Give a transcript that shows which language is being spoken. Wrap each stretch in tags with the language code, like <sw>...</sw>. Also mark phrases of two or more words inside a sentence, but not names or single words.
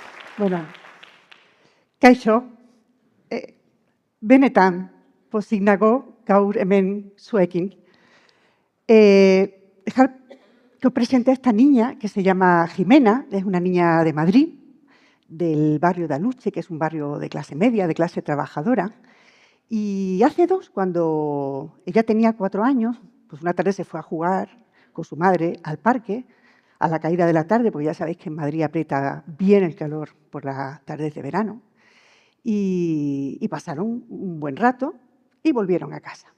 <eu>Bueno, kaixo, benetan pozik nago gaur hemen zuekin.</eu> <es>Dejar que os presente a esta niña que se llama Jimena, es una niña de Madrid, del barrio de Aluche, que es un barrio de clase media, de clase trabajadora. Y hace 2, cuando ella tenía 4 años, pues una tarde se fue a jugar con su madre al parque, a la caída de la tarde, porque ya sabéis que en Madrid aprieta bien el calor por las tardes de verano, y pasaron un buen rato y volvieron a casa.</es>